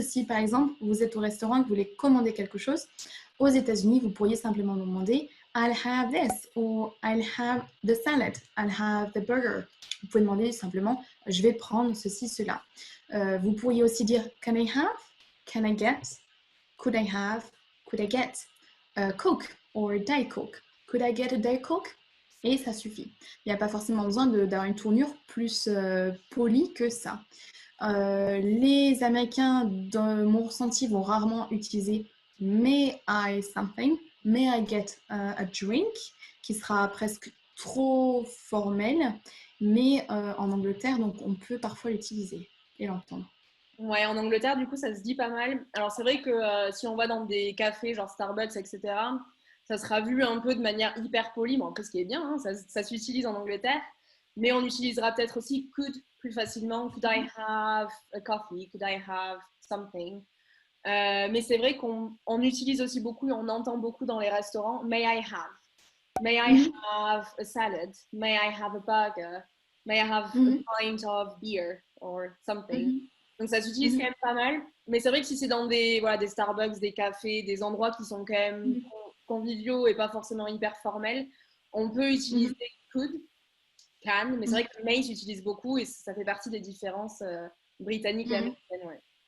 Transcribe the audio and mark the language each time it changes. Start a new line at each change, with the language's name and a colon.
French: Si par exemple vous êtes au restaurant et que vous voulez commander quelque chose, aux États-Unis, vous pourriez simplement demander
English: I'll have this or I'll have the salad, I'll have the burger.
French: Vous pouvez demander simplement je vais prendre ceci, cela. Vous pourriez aussi dire
English: Can I have? Can I get? Could I have? Could I get? Coke or Diet Coke. Could I get a Diet Coke?
French: et ça suffit. Il n'y a pas forcément besoin d'avoir une tournure plus polie que ça. Les Américains, dans mon ressenti, vont rarement utiliser
English: May I something, May I get a drink,
French: qui sera presque trop formel, mais en Angleterre, donc on peut parfois l'utiliser et l'entendre. Ouais, en Angleterre, du coup, ça se dit pas mal. Alors, c'est vrai que si on va dans des cafés, genre Starbucks, etc., ça sera vu un peu de manière hyper polie, bon, après, ce qui est bien, hein, ça s'utilise en Angleterre, mais on utilisera peut-être aussi could plus facilement.
English: Could I have a coffee? Could I have something?
French: Mais c'est vrai qu'on utilise aussi beaucoup et on entend beaucoup dans les restaurants.
English: May I have? May I Mhm, have a salad? May I have a burger? May I have a mhm, pint of beer or something? mhm,
French: Donc ça s'utilise quand mhm, même pas mal. Mais c'est vrai que si c'est dans des, voilà, des Starbucks, des cafés, des endroits qui sont quand même mhm, conviviaux et pas forcément hyper formels, on peut utiliser mhm, could, can, mais c'est vrai mhm, que may s'utilise beaucoup et ça fait partie des différences britanniques et mhm. américaines. Ouais.